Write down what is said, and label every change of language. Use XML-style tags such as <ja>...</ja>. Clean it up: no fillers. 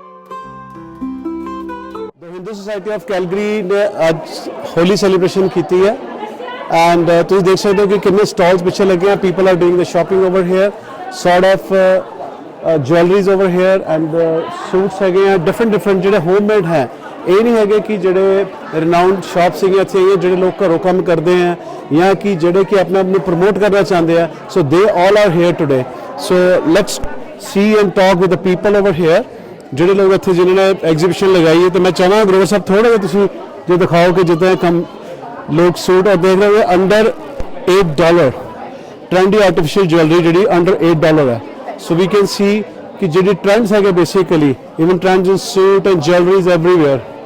<hi>Hindu society of Calgary ने आज Holi celebration की है एंड तुम देख सकते हो कि कितने स्टॉल्स पीछे लगे हैं.</hi> <en>people are doing the shopping over here, sort of jewelleries over here and suits है different</en> <pa>ਜਿਹੜੇ ਹੋਮਮੇਡ ਹੈ. ਇਹ ਨਹੀਂ ਹੈਗੇ ਕਿ ਜਿਹੜੇ ਰਿਨਾਊਂਡ ਸ਼ਾਪਸ ਹੈਗੇ ਇੱਥੇ ਜਿਹੜੇ ਲੋਕ ਘਰੋਂ ਕੰਮ ਕਰਦੇ ਆ ਜਾਂ ਕਿ ਜਿਹੜੇ ਕਿ ਆਪਣੇ ਆਪ ਨੂੰ ਪ੍ਰਮੋਟ ਕਰਨਾ ਚਾਹੁੰਦੇ ਆ.</pa> <en>So they all are here today. So let's see and talk with the people over here</en> <pa>ਜਿਹੜੇ ਲੋਕ ਇੱਥੇ ਜਿਨ੍ਹਾਂ ਨੇ ਐਗਜ਼ੀਬਿਸ਼ਨ ਲਗਾਈ ਹੈ. ਤੇ ਮੈਂ ਚਾਹਾਂ ਗਰੋਵਰ ਸਾਹਿਬ ਥੋੜਾ ਜਿਹਾ ਤੁਸੀਂ ਜੇ ਦਿਖਾਓ ਕਿ ਜਿੱਦਾਂ ਕੰਮ ਲੋਕ ਸੂਟ ਔਰ ਦੇਖ ਰਹੇ ਹੋ ਅੰਡਰ $8 ਟ੍ਰੈਂਡੀ ਆਰਟੀਫੀਸ਼ੀਅਲ ਜੁਐਲਰੀ ਜਿਹੜੀ ਅੰਡਰ $8 ਹੈ.</pa> <en>So we can see कि ਜਿਹੜੀ trends है basically even trends in suit and jewelleries everywhere.</en>